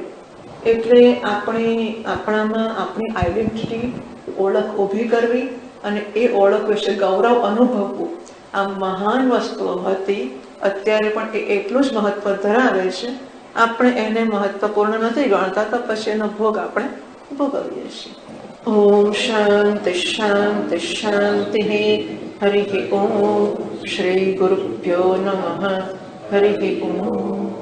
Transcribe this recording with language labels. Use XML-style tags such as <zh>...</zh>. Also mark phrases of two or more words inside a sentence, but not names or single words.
<gu>એટલે આપણામાં આપણી આઈડેન્ટિટી, ઓળખ ઊભી કરવી અને એ ઓળખ વિશે ગૌરવ અનુભવવું, આ મહાન વસ્તુઓ હતી. અત્યારે પણ એ એટલું જ મહત્વ ધરાવે છે. આપણે એને મહત્વપૂર્ણ નથી ગણતા તો પછી એનો ભોગ આપણે ભોગવીએ છીએ.</gu> <sa>ओम शांति शांति शांति। हरि ओम। श्री गुरुभ्यो नमः। हरि ओम।</sa>